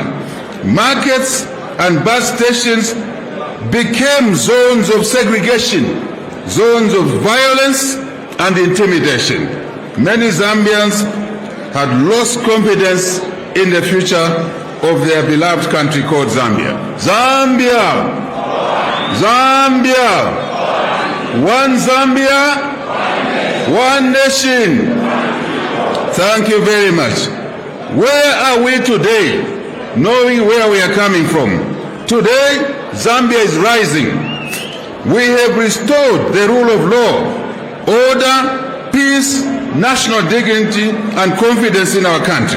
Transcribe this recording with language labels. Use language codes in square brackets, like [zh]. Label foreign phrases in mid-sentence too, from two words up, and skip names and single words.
[en] Markets and bus stations became zones of segregation, zones of violence and intimidation. Many Zambians had lost confidence in the future of their beloved country called Zambia. Zambia! Zambia! One Zambia, one nation. Thank you very much. Where are we today, knowing where we are coming from? Today, Zambia is rising. We have restored the rule of law, order, peace, national dignity, and confidence in our country.